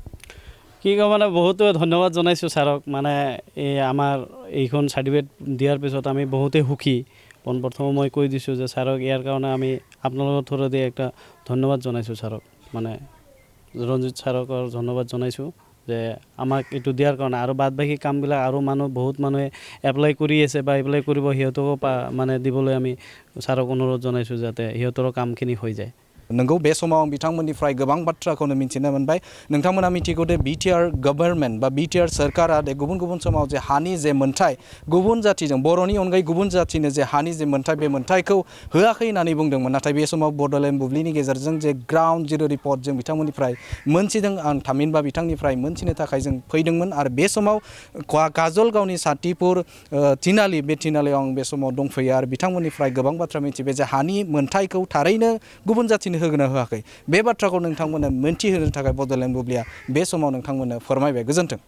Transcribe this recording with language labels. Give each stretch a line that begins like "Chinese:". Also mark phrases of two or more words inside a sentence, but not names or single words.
Assamese: কি ক'ব মানে বহুতো ধন্যবাদ জনাইছোঁ ছাৰক মানে এই আমাৰ এইখন চাৰ্টিফিকেট দিয়াৰ পিছত আমি বহুতেই সুখী পোনপ্ৰথমে মই কৈ দিছোঁ যে ছাৰক ইয়াৰ কাৰণে আমি আপোনালোকৰ থ্ৰুদি একটা ধন্যবাদ জনাইছোঁ ছাৰক মানে ৰঞ্জিত ছাৰক ধন্যবাদ জনাইছোঁ যে আমাক এইটো দিয়াৰ কাৰণে আৰু বাদ বাকী কামবিলাক আৰু বহুত মানুহে এপ্লাই কৰি আছে বা এপ্লাই কৰিব সিহঁতকো মানে দিবলৈ আমি ছাৰক অনুৰোধ জনাইছোঁ যাতে সিহঁতৰো কামখিনি হৈ যায়
Bodo: नंगौ बे समाव आं बिथांमोननिफ्राय गोबां बाथ्राखौनो मिथिनो मोनबाय नोंथांमोना मिथिगौ दे BTR गभर्नमेन्ट बा BTR सरकारा दे गुबुन गुबुन समाव जे हानि जे मोनथाय गुबुन जातिजों बर'नि अनगायै गुबुन जातिनो जे हानि जे मोनथाय बे मोनथायखौ होआखै होननानै बुंदोंमोन नाथाय बे समाव बड'लेण्ड बुब्लिनि गेजेरजों जे
English: ground zero report
Bodo: जों बिथांमोननिफ्राय मोनथिदों आं थामहिनबा बिथांनिफ्राय मोनथिनो थाखाय जों फैदोंमोन आरो बे समाव काजलगावनि सातिपुर तिनालि बे तिनालियाव आं बे समाव दंफैयो आरो बिथांमोननिफ्राय गोबां बाथ्रा मिथिबाय जे हानि मोनथायखौ थारैनो गुबुन जातिनो होगोना होआखै बे बाथ्राखौ नोंथांमोननो मोनथिहोनो थाखाय बड'लेण्ड बुब्लिया बे समाव नोंथांमोननो फोरमायबाय गोजोन्थों